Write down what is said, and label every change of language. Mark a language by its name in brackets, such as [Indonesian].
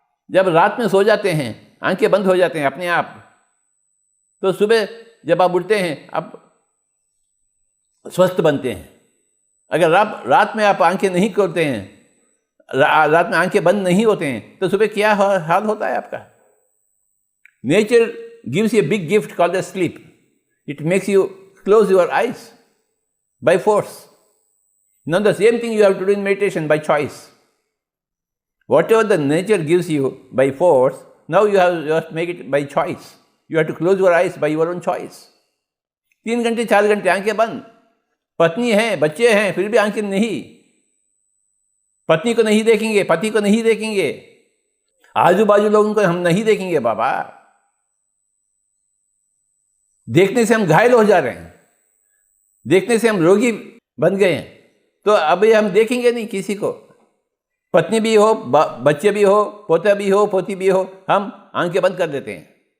[Hindi] जब रात में सो जाते हैं आंखें बंद हो जाते हैं अपने आप, तो सुबह जब आप उठते हैं आप स्वस्थ बनते हैं। अगर रात में आप आंखें नहीं खोलते हैं, रात में आंखें बंद नहीं होते हैं, तो सुबह क्या हाल होता है आपका? [English] Nature gives you a big gift called the sleep. It makes you close your eyes by force. Now the same thing you have to do in meditation by choice. Whatever the nature gives you by force, now you have to make it by choice. You have to close your eyes by your own choice. [Hindi] 3 घंटे 4 घंटे आंखें बंद, पत्नी है, बच्चे हैं, फिर भी आंखें नहीं, पत्नी को नहीं देखेंगे, पति को नहीं देखेंगे, आजू बाजू लोगों को हम नहीं देखेंगे बाबा। देखने से हम घायल हो जा रहे हैं, देखने से हम रोगी बन गए हैं, तो अभी हम देखेंगे नहीं किसी को, पत्नी भी हो, बच्चे भी हो, पोता भी हो, पोती भी हो, हम आंखें बंद कर देते हैं।